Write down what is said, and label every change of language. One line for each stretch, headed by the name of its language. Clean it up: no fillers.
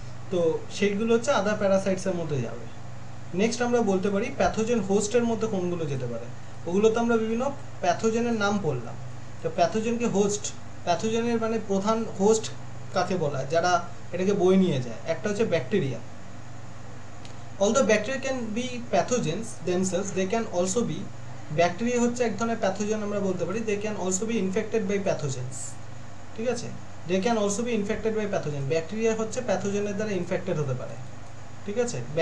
Bangla: তো সেইগুলো হচ্ছে আদার প্যারাসাইটসের মধ্যে যাবে। নেক্সট আমরা বলতে পারি প্যাথোজেন হোস্টের মধ্যে কোনগুলো যেতে পারে। ওগুলো তো আমরা বিভিন্ন প্যাথোজেনের নাম বললাম। তো প্যাথোজেনকে হোস্ট, প্যাথোজেনের মানে প্রধান হোস্ট কাকে বলা, যারা এটাকে বয়ে নিয়ে যায়, একটা হচ্ছে bacteria.
English: Although bacteria can be pathogens themselves, they can also be,
Bangla: bacteria হচ্ছে এক ধরনের প্যাথোজেন আমরা বলতে পারি,
English: they can also be infected by pathogens,
Bangla: ঠিক আছে?
English: they can also be infected by pathogen,
Bangla: bacteria হচ্ছে প্যাথোজেনের দ্বারা ইনফেক্টেড হতে পারে, ঠিক আছে?